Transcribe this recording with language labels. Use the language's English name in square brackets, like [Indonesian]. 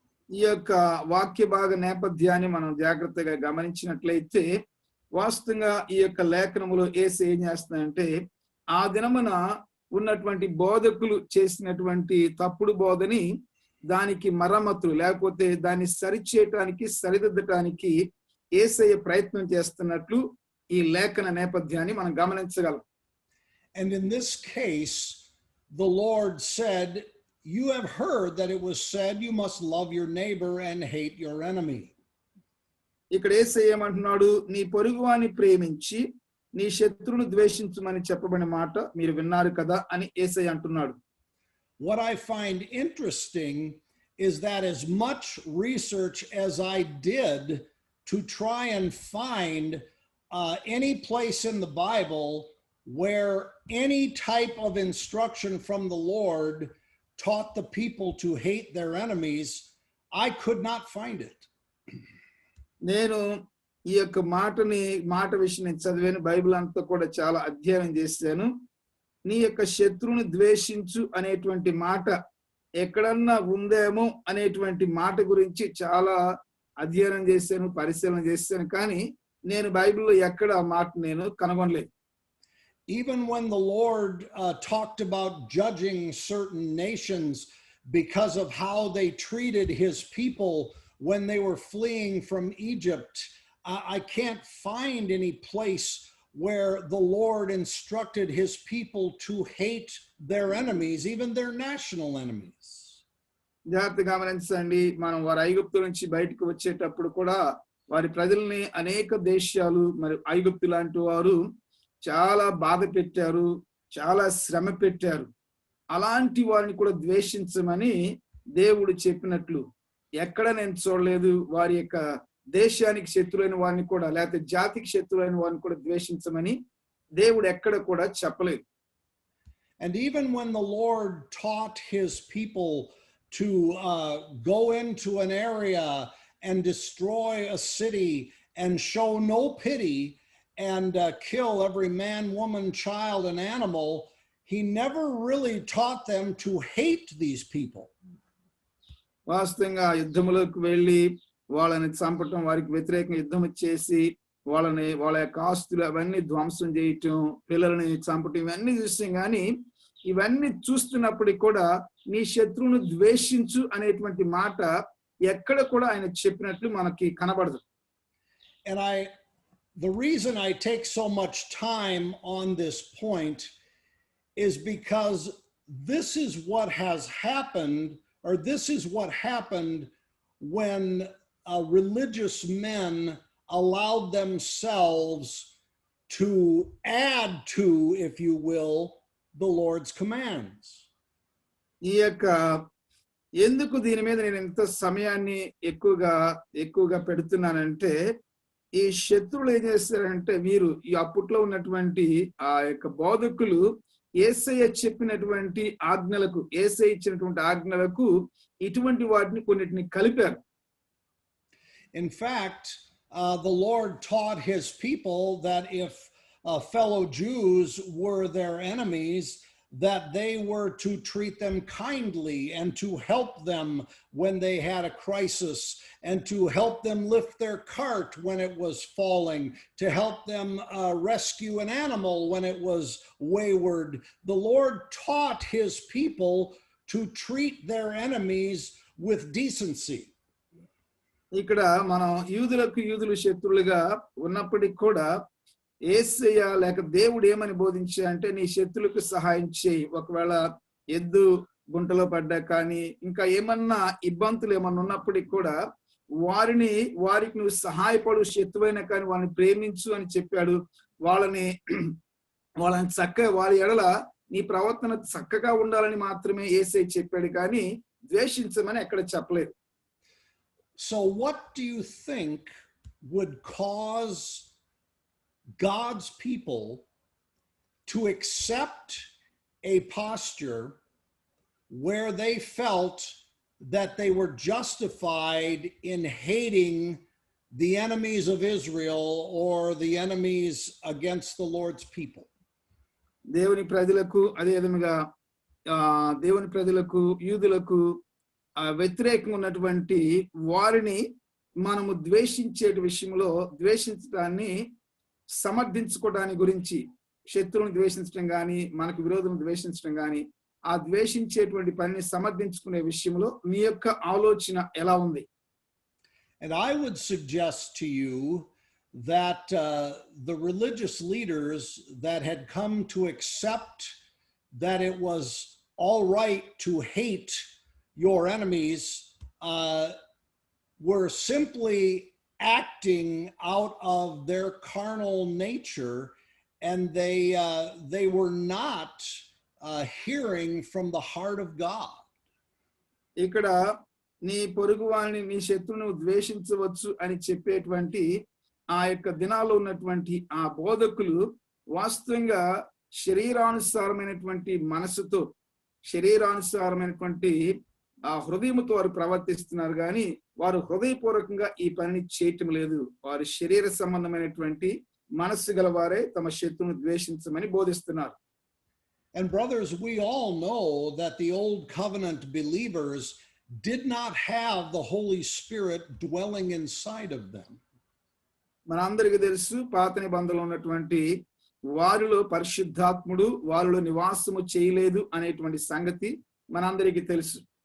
[Telugu] ఈ యొక్క వాక్య భాగ నేపథ్యాన్ని మనం జాగ్రత్తగా గమనించినట్లయితే వాస్తవంగా ఈ యొక్క లేఖనములో యేసు ఏం చేస్తున్నాడంటే ఆ దినమున ఉన్నటువంటి బోధకులు చేసినటువంటి తప్పుడు బోధని దానికి మరమ్మతులు లేకపోతే దాన్ని సరిచేయటానికి సరిదిద్దటానికి యేసయ్య ప్రయత్నం చేస్తున్నట్లు ఈ లేఖన నేపథ్యాన్ని మనం గమనించగలం. [English] And in this case, the Lord said, "You have heard that it was said, you must love your neighbor and hate your enemy." [Telugu] ఇక్కడ యేసయ్య ఏమంటున్నాడు? నీ పొరుగువాని ప్రేమించి నీ శత్రువును ద్వేషించుమని చెప్పబడిన మాట మీరు విన్నారు కదా అని యేసయ్య అంటున్నాడు. [English] What I find interesting is that as much research as I did to try and find any place in the Bible where any type of instruction from the Lord taught the people to hate their enemies, I could not find it. [Telugu] నేను ఈ యొక్క మాట విషయం నేను చదివాను, Bible అంతా కూడా చాలా అధ్యయనం చేశాను. నీ యొక్క శత్రువుని ద్వేషించు అనేటువంటి మాట ఎక్కడన్నా ఉందేమో అనేటువంటి మాట గురించి చాలా అధ్యయనం చేశాను, పరిశీలన చేశాను, కానీ నేను బైబిల్లో ఎక్కడ ఆ మాట నేను కనుగొనలేదు. [English] Even when the Lord talked about judging certain nations because of how they treated his people when they were fleeing from Egypt, I can't find any place where the Lord instructed his people to hate their enemies, even their national enemies. [Telugu] జాగ్రత్తగా గమనించండి, మనం వారి ఐగుప్తు నుంచి బయటకు వచ్చేటప్పుడు కూడా వారి ప్రజల్ని అనేక దేశాలు మరి ఐగుప్తు లాంటి వారు చాలా బాధ పెట్టారు, చాలా శ్రమ పెట్టారు. అలాంటి వారిని కూడా ద్వేషించమని దేవుడు చెప్పినట్లు ఎక్కడ నేను చూడలేదు. వారి యొక్క దేశానికి శత్రువైన వారిని కూడా లేకపోతే జాతికి శత్రువైన వారిని కూడా ద్వేషించమని దేవుడు ఎక్కడ కూడా చెప్పలేదు. [English] And even when the Lord taught his people to go into an area and destroy a city and show no pity and kill every man, woman, child, and animal, he never really taught them to hate these people. [Telugu] వాస్తవంగా యుద్ధములకు వెళ్ళి వాళ్ళని చంపటం, వారికి వ్యతిరేకంగా యుద్ధం చేసి వాళ్ళ యొక్క ఆస్తులు అవన్నీ ధ్వంసం చేయటం, పిల్లల్ని చంపటం, ఇవన్నీ చూస్తాం. కానీ ఇవన్నీ చూస్తున్నప్పటికీ కూడా నీ శత్రువును ద్వేషించు అనేటువంటి మాట ఎక్కడ కూడా ఆయన చెప్పినట్లు మనకి కనబడదు. [English] And the reason I take so much time on this point is because this is what has happened, or this is what happened when religious men allowed themselves to add to, if you will, the Lord's commands. [Telugu] ఈ యొక్క ఎందుకు దీని మీద నేను ఎంత సమయాన్ని ఎక్కువగా పెడుతున్నానంటే, ఈ శత్రువులు ఏం చేస్తారంటే, వీరు ఈ అప్పట్లో ఉన్నటువంటి ఆ యొక్క బోధకులు యేసయ్య చెప్పినటువంటి ఆజ్ఞలకు, యేసయ్య ఇచ్చినటువంటి ఆజ్ఞలకు ఇటువంటి వాటిని కొన్నిటిని కలిపారు. [English] In fact, the Lord taught his people that if fellow Jews were their enemies, that they were to treat them kindly and to help them when they had a crisis, and to help them lift their cart when it was falling, to help them rescue an animal when it was wayward. The Lord taught his people to treat their enemies with decency. [Telugu] ఇక్కడ మనం యూదులు శత్రులుగా ఉన్నప్పటికీ కూడా యేసయ్య లేక దేవుడు ఏమని బోధించాడంటే, నీ శత్రులకు సహాయం చేయి. ఒకవేళ ఎద్దు గుంటలో పడ్డా కానీ ఇంకా ఏమన్నా ఇబ్బందులు ఏమన్నా ఉన్నప్పటికీ కూడా వారికి నువ్వు సహాయపడు, శత్రువైనా కానీ వాళ్ళని ప్రేమించు అని చెప్పాడు. వాళ్ళని చక్కగా వారి ఎడల నీ ప్రవర్తన చక్కగా ఉండాలని మాత్రమే యేసయ్య చెప్పాడు, కానీ ద్వేషించమని ఎక్కడ చెప్పలేదు. [English] So what do you think would cause God's people to accept a posture where they felt that they were justified in hating the enemies of Israel or the enemies against the Lord's people? [Telugu] దేవుని ప్రజలకు అదే విధంగా దేవుని ప్రజలకు యూదులకు వ్యతిరేకంగా ఉన్నటువంటి వారిని మనము ద్వేషించే విషయంలో ద్వేషించడాన్ని సమర్థించుకోవడానికి గురించి, శత్రువుని ద్వేషించడం కానీ మనకు విరోధం ద్వేషించడం కానీ ఆ ద్వేషించేటువంటి పనిని సమర్థించుకునే విషయంలో మీ యొక్క ఆలోచన ఎలా ఉంది? [English] And I would suggest to you that the religious leaders that had come to accept that it was all right to hate your enemies were simply acting out of their carnal nature and they were not hearing from the heart of God. [Telugu] ఇక్కడ నీ పొరుగు వారిని నీ శత్రువును ద్వేషించవచ్చు అని చెప్పేటువంటి ఆ యొక్క దినాల్లో ఉన్నటువంటి ఆ బోధకులు వాస్తవంగా శరీరానుసారమైనటువంటి మనసుతో శరీరానుసారమైనటువంటి ఆ హృదయంతో వారు ప్రవర్తిస్తున్నారు కానీ వారు హృదయపూర్వకంగా ఈ పనిని చేయటం లేదు. వారు శరీర సంబంధమైనటువంటి మనస్సు గలవారే తమ శత్రువును ద్వేషించమని బోధిస్తున్నారు. [English] And brothers, we all know that the old covenant believers did not have the Holy Spirit dwelling inside of them. [Telugu] మనందరికీ తెలుసు పాత నిబంధనలో ఉన్నటువంటి వారిలో పరిశుద్ధాత్ముడు వారిలో నివాసము చేయలేదు అనేటువంటి సంగతి మనందరికీ తెలుసు.